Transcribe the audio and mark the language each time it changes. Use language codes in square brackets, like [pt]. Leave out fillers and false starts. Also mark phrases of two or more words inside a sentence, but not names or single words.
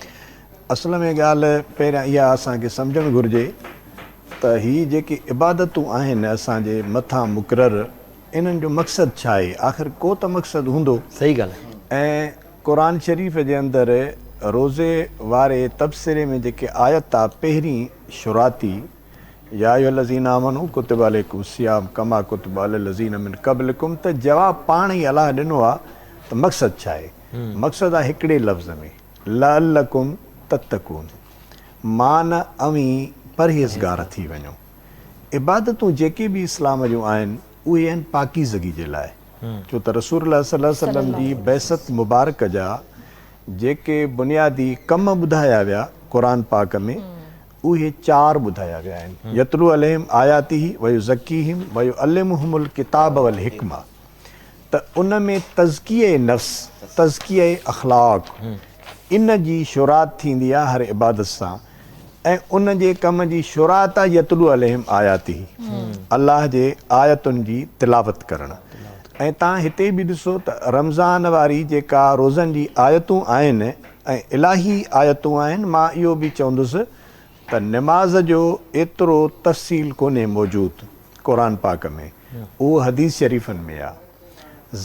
[sd] असल में ॻाल्हि पहिरियां इहा असांखे सम्झणु घुरिजे त हीअ जेकी इबादतूं आहिनि असांजे मथां मुक़ररु, इन्हनि जो मक़सदु छा आहे? आख़िर को त मक़सदु हूंदो। सही ॻाल्हि आहे। ऐं क़ुरान शरीफ़ जे अंदरि रोज़े वारे तबसरे में जेके आयत आहे पहिरीं शुराती, [ar] يا أيها الذين آمنوا كتب عليكم الصيام كما كتب على الذين من قبلكم, [sd] त जवाबु पाण ई अलाह ॾिनो आहे त मक़सदु छा आहे? मक़सदु आहे हिकिड़े लफ़्ज़ में [ar] لعلكم تتقون, [sd] मान अवी परहेज़गार थी वञो। इबादतूं जेके बि इस्लाम जूं आहिनि उहे आहिनि पाकीज़गी जे लाइ, छो त रसूलुल्लाह [ar] صلى الله عليه وسلم [sd] जी बैसत मुबारक जा जेके बुनियादी कम ॿुधाया विया क़ुरान पाक में उहे 4 ॿुधाया विया आहिनि। [ar] يتلو عليهم آياته ويزكيهم ويعلمهم الكتاب والحكمة. [sd] त उन में तज़किये नफ़्स, तज़किये अख़लाक़, इन जी शुरात थींदी आहे हर इबादत सां। ऐं उन जे कम जी शुरात आहे [ar] يتلو عليهم آياته, [sd] अलाह जे आयतुनि जी तिलावत करणु। ऐं तव्हां हिते बि ॾिसो त रमज़ान वारी जेका रोज़नि जी आयतूं आहिनि ऐं इलाही आयतूं आहिनि, मां इहो बि चवंदुसि त निमाज़ जो एतिरो तफ़सील कोन्हे मौजूदु क़ुर पाक में, उहो हदीस शरीफ़नि में आहे।